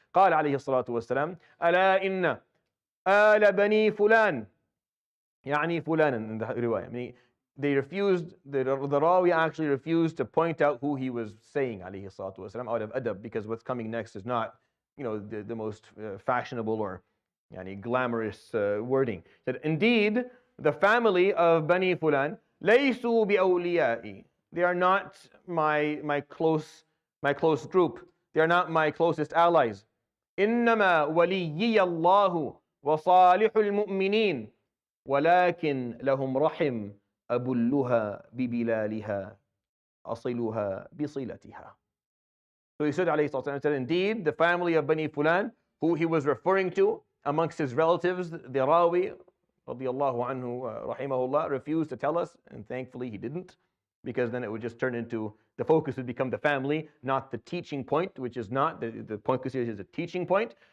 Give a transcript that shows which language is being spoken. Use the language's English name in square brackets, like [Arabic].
[Arabic] قال عليه الصلاة والسلام ألا إن آل بني فلان يعني فلانا, [English] in the riwayah. I mean, they refused, the Rawi actually refused to point out who he was saying, alayhi salatu wasalam, out of adab, because what's coming next is not, the most fashionable or glamorous wording. That indeed, the family of Bani Fulan, [Arabic] ليسوا بأولياء. [English] They are not my close group. They are not my closest allies. [Arabic] إنما وليي الله وصالح المؤمنين ولكن لهم رحم أبلها ببلالها أصلها بصلتها. [English] So he said, alayhi salatu wasalam, indeed, the family of Bani Fulan, who he was referring to amongst his relatives, the Rawi, radiyallahu anhu, rahimahullah, refused to tell us, and thankfully he didn't, because then it would just turn into, the focus would become the family, not the teaching point, which is not, the focus here is a teaching point.